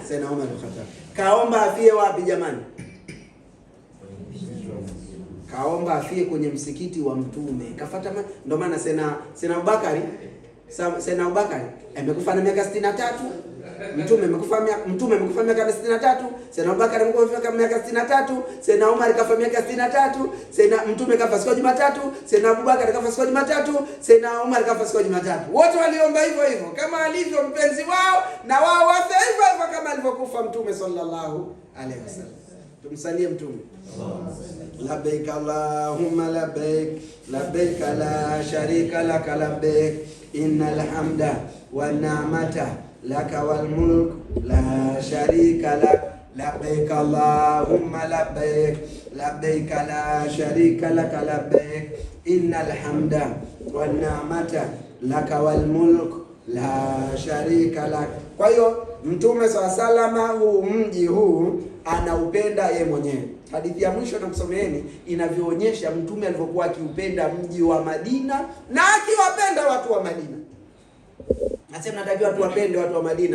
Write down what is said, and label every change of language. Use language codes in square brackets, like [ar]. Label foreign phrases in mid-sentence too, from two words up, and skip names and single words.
[sw] Sayyidina Umar bin Khattab. Kaomba afie wapi jamani? Kaomba afie kwenye msikiti wa mtume. Kafuata ndio maana Sayyidina Abubakar amekufa na miaka 63. Mtume amekufa miaka 63. Sayyidina Abubakar amekufa miaka 63. Sayyidina Umar kafa miaka 63. Sayyidina Mtume kafa siku ya Jumatatu. Sayyidina Abubakar kafa siku ya Jumatatu. Sayyidina Umar kafa siku ya Jumatatu. Wote waliomba hivyo hivyo kama alivyo mpenzi wao, na wao wafe hivyo hivyo kama alivyokufa Mtume [ar] صلى الله عليه وسلم. [sw] Tumsalie Mtume. [ar] لبيك اللهم لبيك لبيك لا شريك لك لبيك إن الحمد والنعمة لك والملك لا شريك لك. لبيك اللهم لبيك لبيك لا شريك لك لبيك إن الحمد والنعمة لك والملك لا شريك لك. [sw] Kwa hiyo Mtume SAW huu mji huu anaupenda yeye mwenyewe. Hadithi ya mwisho nakusomeeni inavyoonyesha Mtume alivyokuwa akiupenda mji wa Madina na akiwapenda watu wa Madina. Nasema natakiwa tuwapende watu wa Madina.